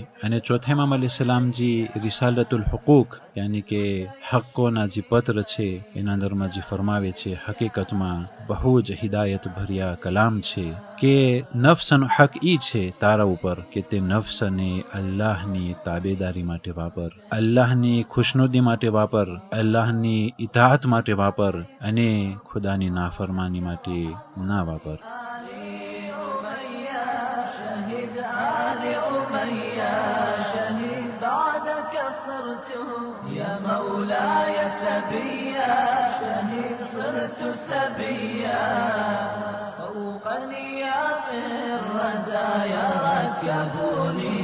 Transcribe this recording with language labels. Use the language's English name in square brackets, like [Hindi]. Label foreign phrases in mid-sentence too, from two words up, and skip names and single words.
[Gujarati] અને ચોથા ઇમામ અલૈહિસ્સલામજી રિસાલતુલ હુકૂક યાની કે હક્કોના જે પત્ર છે એના અંદરમાં જે ફરમાવે છે, હકીકતમાં બહુ જ હિદાયત ભર્યા કલામ છે કે નફ્સનો હક ઈ છે તારા ઉપર કે તે નફ્સને અલ્લાહની તાબેદારી માટે વાપર, અલ્લાહની ખુશનુદી માટે વાપર, અલ્લાહની ઇતાઅત માટે વાપર, અને ખુદાની નાફરમાની માટે ના વાપર. [Arabic] يا مولاي سبيا شهيد صرت سبيا فوق نيام الرزايا ركبوني